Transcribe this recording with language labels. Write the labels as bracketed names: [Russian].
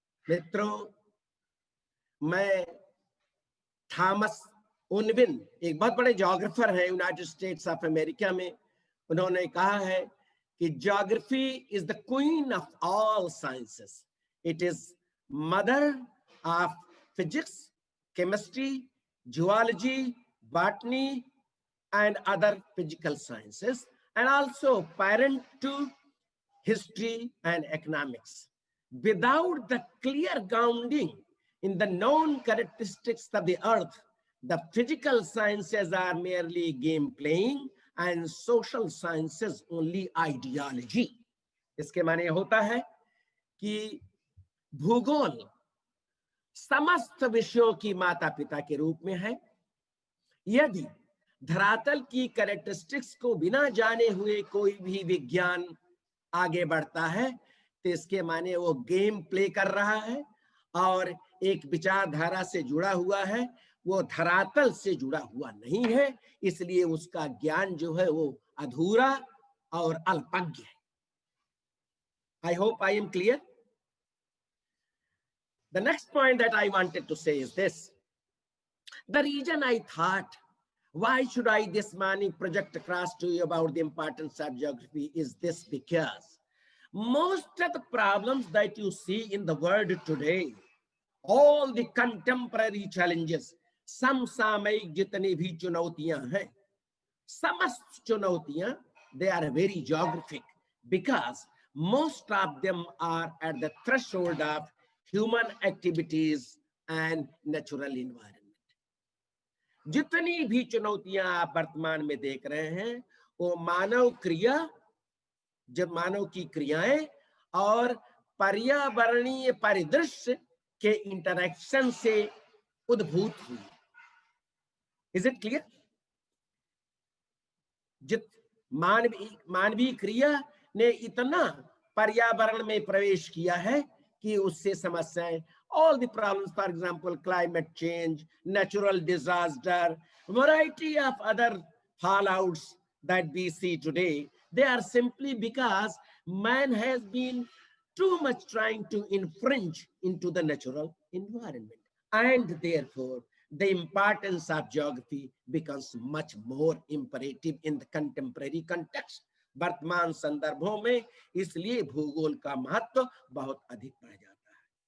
[Hindi] मित्रों, मैं थॉमस उनविन, एक बहुत बड़े ज्योग्राफर हैं यूनाइटेड स्टेट्स ऑफ अमेरिका में, उन्होंने कहा है कि [English] Geography is the queen of all sciences, it is mother of physics, chemistry, zoology, botany and other physical sciences, and also parent to history and economics. Without the clear grounding in the known characteristics of the earth, the physical sciences are merely game playing and social sciences only ideology. [Hindi] इसके माने होता है कि भूगोल समस्त विषयों की माता पिता के रूप में है। यदि धरातल की कैरेक्टरिस्टिक्स को बिना जाने हुए कोई भी विज्ञान आगे बढ़ता है तो इसके माने वो गेम प्ले कर रहा है और एक विचारधारा से जुड़ा हुआ है, वो धरातल से जुड़ा हुआ नहीं है, इसलिए उसका ज्ञान जो है वो अधूरा और अल्पज्ञ है। [English] I hope I am clear. The next point that I wanted to say is this. The reason I thought, why should I this morning project across to you about the importance of geography is this, because most of the problems that you see in the world today, all the contemporary challenges, [Hindi] समसामयिक जितनी भी चुनौतियां हैं, समस्त चुनौतियां, [English] they are very geographic because most of them are at the threshold of human activities and natural environment. [Hindi] जितनी भी चुनौतियां आप वर्तमान में देख रहे हैं वो मानव क्रिया, जब मानव की क्रियाएं और पर्यावरणीय परिदृश्य के इंटरेक्शन से उद्भूत हुई। [English] Is it clear? [Hindi] जित मानवीय क्रिया ने इतना पर्यावरण में प्रवेश किया है कि उससे समस्याएं, [English] all the problems, for example, climate change, natural disaster, variety of other fallouts that we see today, they are simply because man has been too much trying to infringe into the natural environment. And therefore, the importance of geography becomes much more imperative in the contemporary context. [Hindi] वर्तमान संदर्भों में इसलिए भूगोल का महत्व बहुत अधिक बढ़ जाता है।